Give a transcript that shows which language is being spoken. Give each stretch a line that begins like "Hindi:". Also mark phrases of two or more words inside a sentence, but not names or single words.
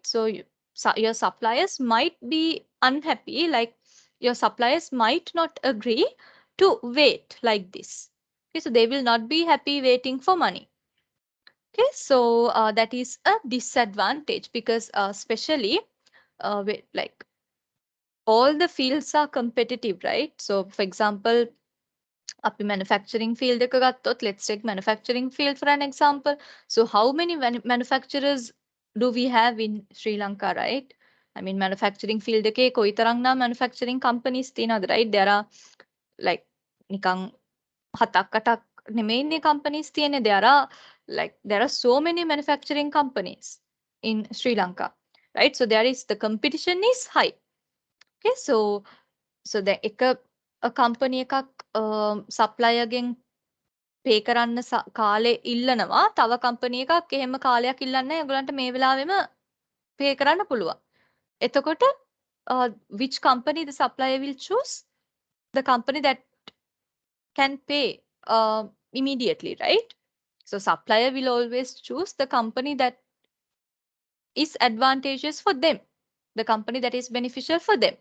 English: So your suppliers might be unhappy, like your suppliers might not agree to wait like this. Okay, so they will not be happy waiting for money. Okay, so that is a disadvantage because especially like all the fields are competitive, right? So for example,
Sinhala: අපි
English: manufacturing field
Sinhala: එක ගත්තොත්,
English: let's take manufacturing field for an example. So how many manufacturers do we have in Sri Lanka, right? I mean manufacturing field
Sinhala: එකේ කොයිතරම්නම්
English: manufacturing companies
Sinhala: තියෙනවද,
English: right? There are like
Sinhala: නිකන් 7-8ක් නෙමෙයිනේ companies තියෙන්නේ.
English: There are so many manufacturing companies in Sri Lanka, right? So there is the competition is high. Okay, so the a company
Sinhala: එකක් supplier ගෙන් pay කරන්න කාලේ ඉල්ලනවා. තව company එකක් එහෙම කාලයක් ඉල්ලන්නේ නැහැ. ඒගොල්ලන්ට මේ වෙලාවෙම pay කරන්න පුළුවන්.
English: එතකොට which company the supplier will choose? The company that can pay immediately, right? So supplier will always choose the company that is advantageous for them, the company that is beneficial for them.